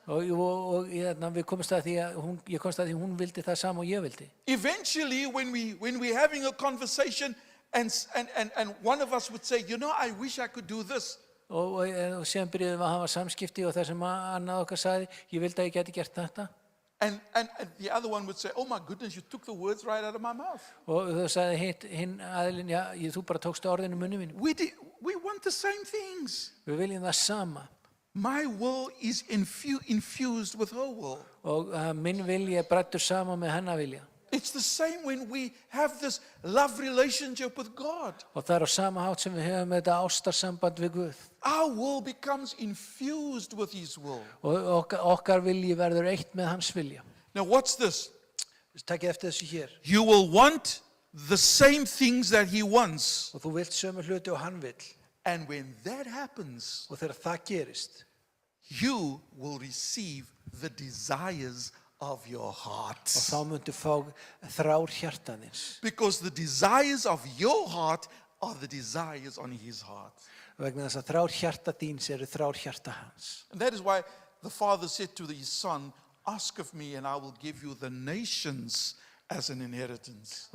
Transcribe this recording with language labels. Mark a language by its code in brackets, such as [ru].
[is] Og við komumst að því að ég komst að því hún vildi það sama og ég vildi. [en] Eventually, when we're having a conversation and one of us would say, you know, I wish I could do this. [is] Og síðan byrjuðum við að hafa samskipti og það sem annað okkar sagði, ég vildi að ég geti gert þetta. [en] And the other one would say, oh my goodness, you took the words right out of my mouth. [is] Og þau sagði hinn aðilinn, já, þú bara tókst orðinu munni mínu. [en] We want the same things. [is] Við viljum það sama. [en] My will is infused with her will. [is] Og minn vilji bræddur sama með hennar vilja. [en] It's the same when we have this love relationship with God. [is] Og það á sama hátt sem við höfum þetta ástarsamband við Guð. [en] Our will becomes infused with His will. [is] Og okkar vilji verður eitt með hans vilja. [en] Now, what's this? [is] Takkið eftir þessu hér. [en] You will want the same things that He wants. [is] Og þú vilt sömu hluti og hann vill. [en] And when that happens, [is] Og þegar það gerist, [en] you will receive the desires of your [is] og [en] heart. [is] þá muntu fá þrár hjartaðins. [en] Because the desires of your heart are the desires on His heart. [is] Vegna þess að þrár hjarta þíns eru þrár hjarta hans. [en] And that is why the Father said to His Son, ask of me and I will give you the nations as an inheritance.